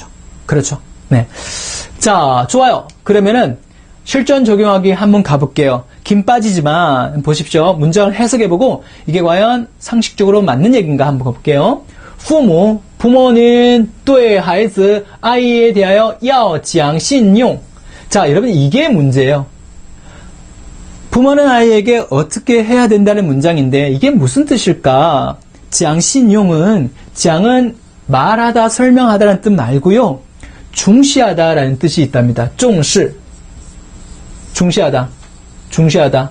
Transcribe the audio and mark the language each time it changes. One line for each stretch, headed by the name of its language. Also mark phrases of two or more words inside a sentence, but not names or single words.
Korean: 그렇죠? 네. 자, 좋아요. 그러면은 실전 적용하기 한번 가볼게요. 김 빠지지만 보십시오. 문장을 해석해보고 이게 과연 상식적으로 맞는 얘기인가 한번 볼게요. 부모는
Chinese: 对孩子
Korean: 아이에 대하여
Chinese: 要讲信用.
Korean: 자, 여러분 이게 문제예요. 부모는 아이에게 어떻게 해야 된다는 문장인데 이게 무슨 뜻일까?
Chinese: 讲信用
Korean: 은 讲은 말하다, 설명하다라는 뜻 말고요. 중시하다라는 뜻이 있답니다. 重视 중시하다.